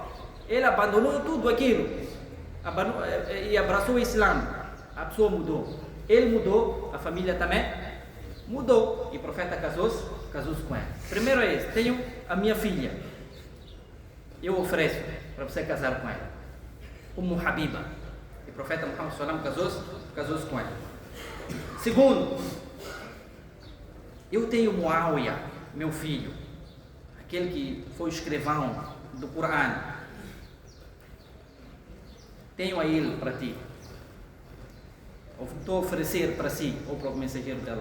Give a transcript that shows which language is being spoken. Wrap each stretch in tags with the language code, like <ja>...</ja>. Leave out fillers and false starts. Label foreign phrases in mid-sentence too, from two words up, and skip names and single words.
<pt>Ele abandonou tudo aquilo e abraçou o Islã. A pessoa mudou. Ele mudou, a família também mudou. E o profeta casou-se com ela. Primeiro é esse: tenho a minha filha, eu ofereço para você casar com ela, Habiba. E o profeta Muhammad</pt> <ar>صلى الله عليه وسلم</ar> <pt>casou-se com ela. Segundo, eu tenho Muawiyah, meu filho, aquele que foi escrivão do Corão. Tenho a ele para ti. Estou a oferecer para si ou para o mensageiro dela.</pt>